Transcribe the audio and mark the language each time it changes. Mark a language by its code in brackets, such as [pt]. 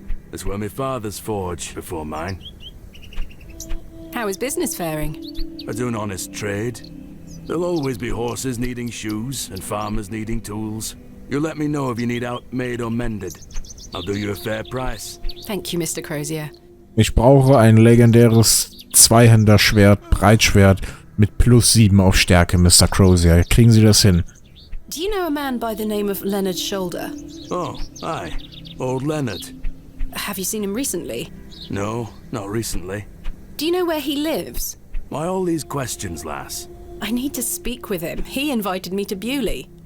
[en] That's where my father's forge before mine. How is business faring? I do an honest trade. There'll always be horses needing shoes and farmers needing tools. You let me know if you need out made or mended. I'll do you a fair price. Thank you, Mr. Crozier. [de] Ich brauche ein legendäres Zweihänderschwert, Breitschwert mit +7 auf Stärke, Mr. Crozier. Kriegen Sie das hin? [en] Do you know a man by the name of Leonard Shoulder? Oh, aye, old Leonard. Have you seen him recently? No, not recently. Do you know where he lives? Why all these questions, lass? I need to speak with him. He invited me to Bewley.